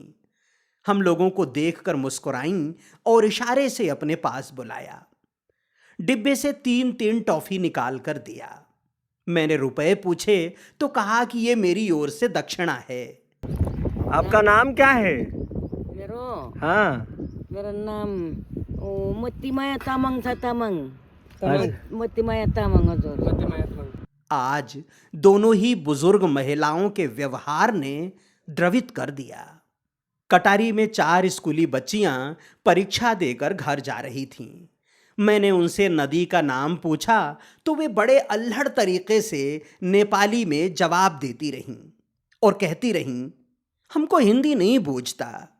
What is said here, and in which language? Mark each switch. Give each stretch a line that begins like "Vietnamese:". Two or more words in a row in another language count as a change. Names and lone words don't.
Hindi: हम लोगों को देखकर मुस्कुराईं और इशारे से अपने पास बुलाया। डिब्बे से 3-3 टॉफी निकाल कर दिया। मैंने रुपए पूछे तो कहा कि ये मेरी ओर से दक्षिणा है। आपका नाम क्या है? हाँ, मेरा नाम मोतीमाया तामाङ छ।
Nepali: मोतीमाया तामाङ हजुर।
Hindi: आज दोनों ही बुजुर्ग महिलाओं के व्यवहार ने द्रवित कर दिया। कटारी में 4 स्कूली बच्चियां परीक्षा देकर घर जा रही थीं। मैंने उनसे नदी का नाम पूछा तो वे बड़े अल्हड़ तरीके से नेपाली में जवाब देती रहीं और कहती रहीं, हमको हिंदी नहीं बूझता।